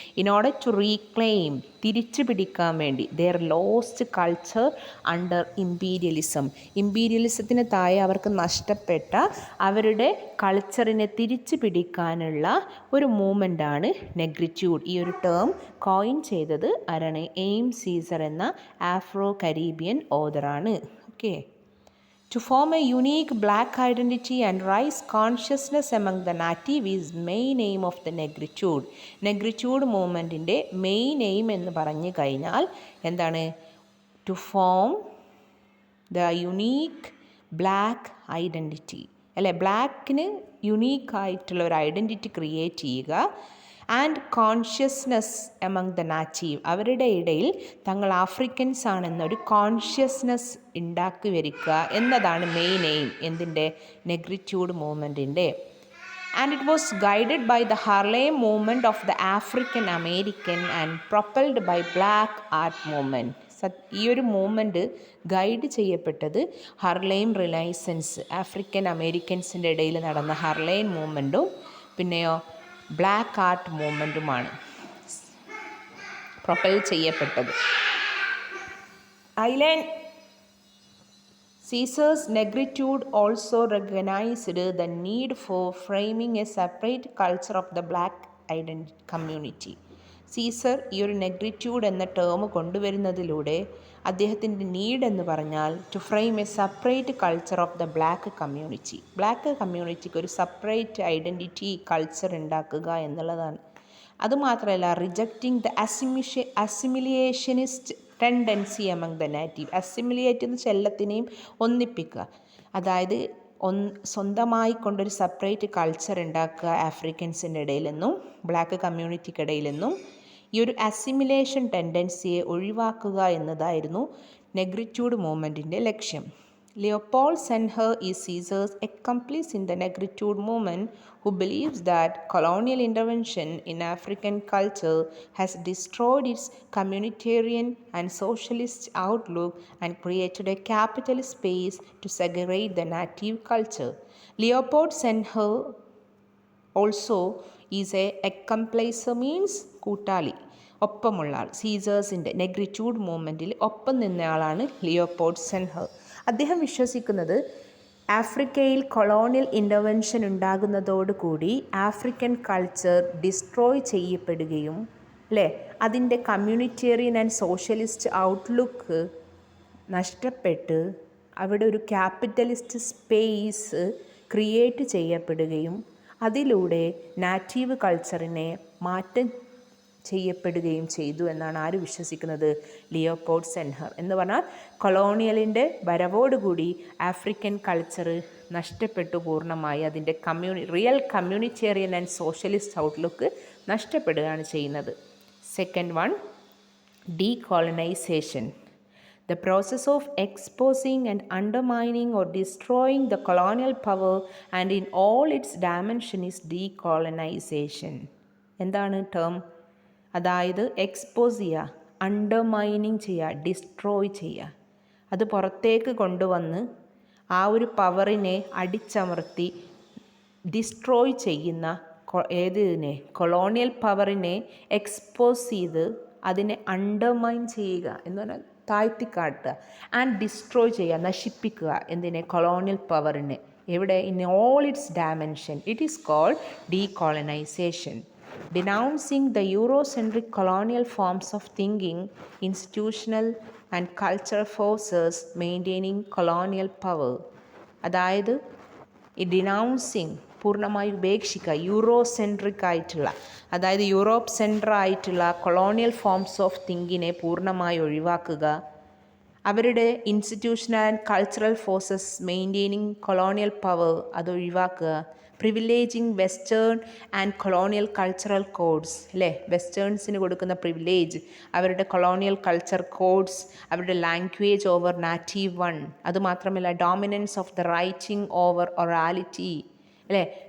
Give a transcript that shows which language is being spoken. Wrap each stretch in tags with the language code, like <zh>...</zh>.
<en>in order to reclaim,</en> <ml>തിരിച്ചു പിടിക്കാൻ വേണ്ടി,</ml> <en>their lost culture under</en> <ml>ഇമ്പീരിയലിസത്തിന് താഴെ അവർക്ക് നഷ്ടപ്പെട്ട അവരുടെ കൾച്ചറിനെ തിരിച്ചു പിടിക്കാനുള്ള ഒരു മൂവ്മെൻ്റാണ് നെഗ്രിറ്റ്യൂഡ്. ഈ ഒരു ടേം കോയിൻ ചെയ്തത് ആരാണ്? എയിം സീസർ എന്ന Afro Caribbean ഓതറാണ്. Okay.</ml> <en>To form a unique black identity and raise consciousness among the native is main aim of the negritude.</en> <ml>നെഗ്രിറ്റ്യൂഡ് മൂവ്മെൻറ്റിൻ്റെ main aim എന്ന് പറഞ്ഞു കഴിഞ്ഞാൽ എന്താണ്?</ml> <en>To form the unique black identity, അല്ലേ?</en> <ml>ബ്ലാക്കിന് യുണീക്കായിട്ടുള്ള ഒരു identity create ചെയ്യുക.</ml> <en>and consciousness among the native,</en> <ml>അവരുടെ ഇടയിൽ തങ്ങൾ Afrikaans ആണെന്നൊരു consciousness ഉണ്ടാക്കി വരിക എന്നതാണ് മെയിൻ എയിം. എന്തിൻ്റെ?</ml> <en>Negritude മൂവ്മെൻറ്റിൻ്റെ. And it was guided by the Harlem movement of the African American and propelled by black art movement.</en> <ml>ഈ ഒരു മൂവ്മെൻറ്റ് ഗൈഡ് ചെയ്യപ്പെട്ടത് ഹർലെയിം റിനൈസൻസ്, ആഫ്രിക്കൻ അമേരിക്കൻസിൻ്റെ ഇടയിൽ നടന്ന ഹർലെയിം മൂവ്മെൻറ്റും പിന്നെയോ ബ്ലാക്ക് ആർട്ട് മൂവ്മെൻറ്റുമാണ് പ്രൊപ്പൽ ചെയ്യപ്പെട്ടത്.</ml> <en>Caesar's negritude also recognized the need for framing a separate culture of the black community.</en> <ml>Caesar ഈ ഒരു നെഗ്രിറ്റ്യൂഡ് എന്ന ടേം കൊണ്ടുവരുന്നതിലൂടെ അദ്ദേഹത്തിൻ്റെ നീഡ് എന്ന് പറഞ്ഞാൽ</ml> <en>To frame a separate culture of the black community.</en> <ml>Black കമ്മ്യൂണിറ്റിക്ക് ഒരു separate identity, culture ഉണ്ടാക്കുക എന്നുള്ളതാണ്. അതുമാത്രമല്ല,</ml> <en>Rejecting the assimilationist tendency among the native.</en> <ml>അസിമിലിയേറ്റ് എന്ന് എല്ലാത്തിനെയും ഒന്നിപ്പിക്കുക, അതായത് സ്വന്തമായി കൊണ്ടൊരു സെപ്പറേറ്റ് കൾച്ചർ ഉണ്ടാക്കുക ആഫ്രിക്കൻസിൻ്റെ ഇടയിൽ നിന്നും ബ്ലാക്ക് കമ്മ്യൂണിറ്റിക്കിടയിൽ നിന്നും. ഈ ഒരു അസിമിലേഷൻ ടെൻഡൻസിയെ ഒഴിവാക്കുക എന്നതായിരുന്നു നെഗ്രിറ്റ്യൂഡ് മൂവ്മെൻറ്റിൻ്റെ ലക്ഷ്യം.</ml> <en>Leopold Senher is Caesar's accomplice in the Negritude movement, who believes that colonial intervention in African culture has destroyed its communitarian and socialist outlook and created a capitalist space to segregate the native culture. Leopold Senher also is a accomplice means</en> <ml>കൂട്ടാളി, ഒപ്പമുള്ള ആൾ. സീസേഴ്സിൻ്റെ നെഗ്രിറ്റ്യൂഡ് മൂവ്മെൻറ്റിൽ ഒപ്പം നിന്നയാളാണ് Leopold സെൻഹർ. അദ്ദേഹം വിശ്വസിക്കുന്നത് ആഫ്രിക്കയിൽ colonial intervention ഉണ്ടാകുന്നതോടുകൂടി African culture destroy ചെയ്യപ്പെടുകയും അല്ലേ അതിൻ്റെ communitarian and socialist outlook നഷ്ടപ്പെട്ട് അവിടെ ഒരു ക്യാപിറ്റലിസ്റ്റ് സ്പേസ് ക്രിയേറ്റ് ചെയ്യപ്പെടുകയും അതിലൂടെ നാറ്റീവ് കൾച്ചറിനെ മാറ്റം ചെയ്യപ്പെടുകയും ചെയ്തു എന്നാണ് ആര് വിശ്വസിക്കുന്നത്? ലിയോപോൾഡ് സെൻഹർ. എന്ന് പറഞ്ഞാൽ കൊളോണിയലിൻ്റെ വരവോടുകൂടി ആഫ്രിക്കൻ കൾച്ചർ നഷ്ടപ്പെട്ടു പൂർണ്ണമായി, അതിൻ്റെ real communitarian and socialist outlook നഷ്ടപ്പെടുകയാണ് ചെയ്യുന്നത്.</ml> <en>Second one, decolonization. The process of exposing and undermining or destroying the colonial power and in all its dimension is decolonization.</en> <ml>എന്താണ് ടേം? അതായത് എക്സ്പോസ് ചെയ്യുക, അണ്ടർമൈനിങ് ചെയ്യുക, destroy ചെയ്യുക, അത് പുറത്തേക്ക് കൊണ്ടുവന്ന് ആ ഒരു പവറിനെ അടിച്ചമർത്തി ഡിസ്ട്രോയ് ചെയ്യുന്ന ഏതിനെ കൊളോണിയൽ പവറിനെ എക്സ്പോസ് ചെയ്ത് അതിനെ അണ്ടർമൈൻ ചെയ്യുക എന്ന് പറഞ്ഞാൽ താഴ്ത്തിക്കാട്ടുക, ആൻഡ് ഡിസ്ട്രോയ് ചെയ്യുക, നശിപ്പിക്കുക. എന്തിനെ? കൊളോണിയൽ പവറിനെ. എവിടെ?</ml> <en>In all its dimension. It is called decolonization. Denouncing the Eurocentric colonial forms of thinking, institutional and cultural forces maintaining colonial power.</en> <ml>അതായത് ഈ ഡിനൗൺസിങ് പൂർണ്ണമായി ഉപേക്ഷിക്കുക, യൂറോസെൻട്രിക് ആയിട്ടുള്ള, അതായത് യൂറോപ്പ് സെൻട്രൽ ആയിട്ടുള്ള കൊളോണിയൽ ഫോംസ് ഓഫ് തിങ്കിനെ പൂർണ്ണമായി ഒഴിവാക്കുക, അവരുടെ</ml> <en>institutional and cultural forces maintaining colonial power</en> <ml>അത് ഒഴിവാക്കുക,</ml> <en>privileging western and colonial cultural codes,</en> <ml>അല്ലേ, വെസ്റ്റേൺസിന് കൊടുക്കുന്ന പ്രിവിലേജ്, അവരുടെ കൊളോണിയൽ കൾച്ചർ കോഡ്സ്, അവരുടെ ലാംഗ്വേജ് ഓവർ നാറ്റീവ് വൺ, അതുമാത്രമല്ല</ml> <en>dominance of the writing over orality,</en> <ml>അല്ലേ,</ml>